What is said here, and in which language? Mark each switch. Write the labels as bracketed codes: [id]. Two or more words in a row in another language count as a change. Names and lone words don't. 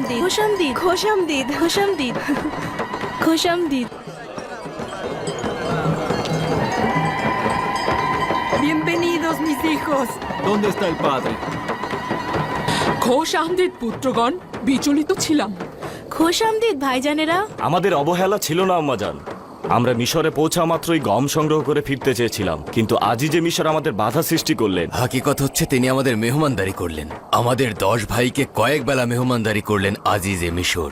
[fa] خوش آمدید، خوش آمدید، خوش آمدید، خوش آمدید. [es] Bienvenidos mis hijos. ¿Dónde está el padre? [bn] খোশ আহমেদ পুত্রগণ, বিচলিত ছিলাম। খোশামদিদ ভাইজানেরা। আমাদের অবহেলা ছিল না আম্মাজান। আমরা মিশরে পৌঁছা মাত্রই গম সংগ্রহ করে ফিরতে চেয়েছিলাম, কিন্তু আজই যে মিশর আমাদের বাধা সৃষ্টি করলেন। হাকিকত হচ্ছে তিনি আমাদের মেহমানদারি করলেন, আমাদের 10 ভাইকে কয়েক বেলা মেহমানদারি করলেন আজিজে মিশর।